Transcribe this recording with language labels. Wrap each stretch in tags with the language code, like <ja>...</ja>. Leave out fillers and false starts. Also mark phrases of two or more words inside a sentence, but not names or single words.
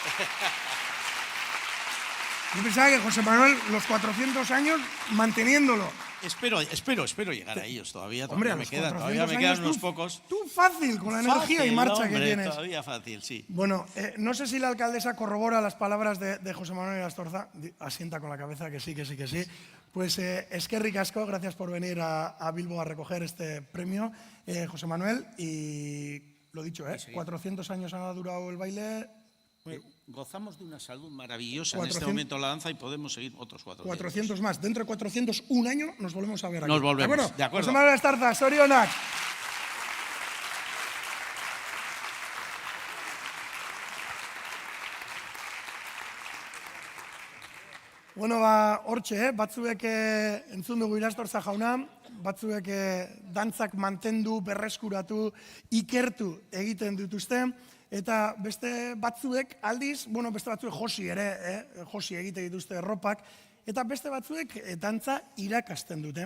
<es>Yo pensaba que José Manuel los 400 años manteniéndolo. Espero llegar a ellos todavía. Hombre, me quedan unos pocos. Tú fácil, con la energía y marcha que tienes. Todavía fácil, sí. Bueno, no sé si la alcaldesa corrobora las palabras de José Manuel Irastorza. Asienta con la cabeza que sí. Pues</es> <eu>eskerrik asko,</eu> <es>gracias por venir a Bilbo a recoger este premio, José Manuel. Y lo dicho, 400 años ha durado el baile. Gozamos de una salud maravillosa en este momento la danza y podemos seguir otros 400. 400 más. Dentro de 400, un año, nos volvemos a ver aquí. Nos volvemos, ¿De acuerdo? de acuerdo.</es> <eu>José Manuel Estarza, zorionak. Bueno, hortxe, batzuek entzun dugu Irastorza jauna, batzuek dantzak mantendu, berreskuratu, ikertu egiten dituzte, eta beste batzuek aldiz, beste batzuek josi ere, josi egite dituzte erropak, eta beste batzuek dantza irakasten dute.</eu>